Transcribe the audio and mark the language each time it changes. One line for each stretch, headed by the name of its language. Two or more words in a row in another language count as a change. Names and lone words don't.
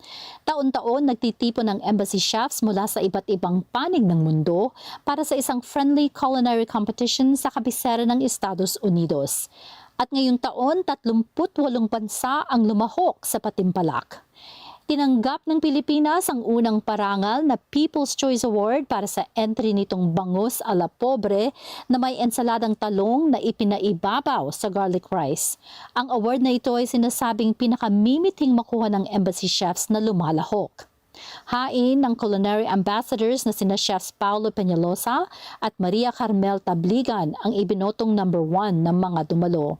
Filipino: Taon-taon nagtitipon ng
English: embassy chefs
Filipino: mula sa iba't ibang panig ng mundo para sa isang
English: friendly culinary competition
Filipino: sa kabisera ng Estados Unidos. At ngayong taon, 38 bansa ang lumahok sa patimpalak. Tinanggap ng Pilipinas ang unang parangal na People's Choice Award para sa entry nitong bangus a la pobre na may ensaladang talong na ipinaibabaw sa
English: garlic rice.
Filipino: Ang award na ito ay sinasabing pinakamimithing makuha ng
English: embassy chefs
Filipino: na lumalahok. Hain ng
English: Culinary ambassadors
Filipino: na sina Chefs Paulo Peñalosa at Maria Carmel Tabligan ang ibinotong number 1 ng mga dumalo.